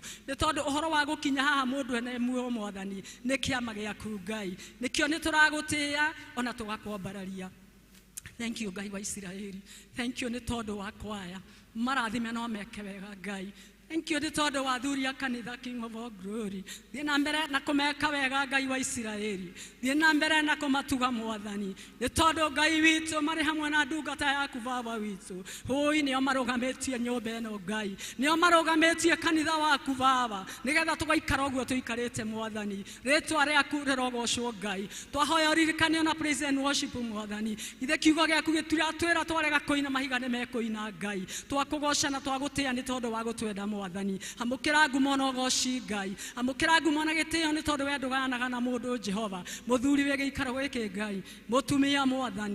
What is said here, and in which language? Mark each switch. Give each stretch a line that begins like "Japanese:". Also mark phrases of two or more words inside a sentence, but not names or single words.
Kikuyu: Nĩ tondũ ũhoro wa gũkinya haha mũndũ ene muoyo Mwathani nĩ kĩama gĩaku Ngai. Nĩkĩo nĩ tũragũtĩĩa ona tũgakwambararia.
English: Thank you
Kikuyu: Ngai wa Isiraeli.
English: Thank you
Kikuyu: nĩ tondũ wa kwaya. Marathime no meke wega Ngai.
English: Thank you
Kikuyu: nĩ tondũ wa thuri ya kanitha
English: King of all glory.
Kikuyu: Thiĩ na mbere na kũmeka wega Ngai wa Isiraeli. Thiĩ na mbere na kũmatuga Mwathani. Nĩ tondũ Ngai witũ marĩ hamwe na ndungata yaku Baba witũ. Hũi nĩo marũgamĩtie nyũmba ĩno Ngai. Nĩo marũgamĩtie kanitha waku Baba. Nĩgetha tũgaikara ũguo tũikarĩte Mwathani. Rĩĩtwa rĩaku rĩrogocwo Ngai. Twahoya ũririkane na
English: praise and worship
Kikuyu: Mwathani. Ithe kiugo gĩaku gĩturatwĩra twarega kũina mahiga nĩ mekũina Ngai. Twakũgoca na twagũtĩĩa nĩ tondũ wa gũtwenda Mwathani. Amũkĩra ngumo na ũgoci Ngai. Amũkĩra ngumo na gĩtĩĩo nĩ tondũ we ndũgayanaga na mũndũ Jehova. Mũthuri wĩ gĩikaro gĩkĩ Ngai. Mũtumia Mwathani.